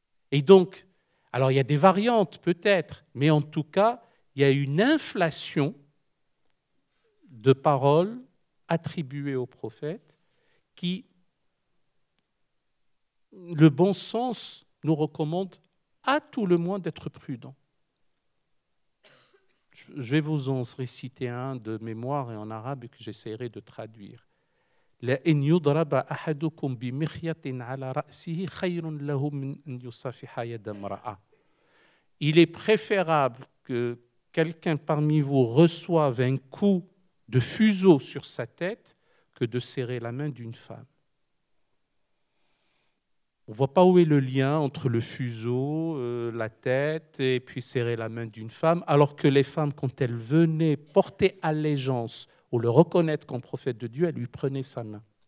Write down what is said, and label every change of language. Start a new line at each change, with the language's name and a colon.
French: Et donc, alors il y a des variantes peut-être, mais en tout cas, il y a une inflation de paroles attribuées au prophète qui, le bon sens nous recommande à tout le moins d'être prudent. Je vais vous en réciter un de mémoire et en arabe et que j'essaierai de traduire.
Arabic: لأن يضرب أحدكم بمخيط على رأسه خير له من أن يصافح يد امرأة.
French: Il est préférable que quelqu'un parmi vous reçoive un coup de fuseau sur sa tête que de serrer la main d'une femme. On ne voit pas où est le lien entre le fuseau, la tête et puis serrer la main d'une femme, alors que les femmes, quand elles venaient porter allégeance ou le reconnaître comme prophète de Dieu, elles lui prenaient sa main.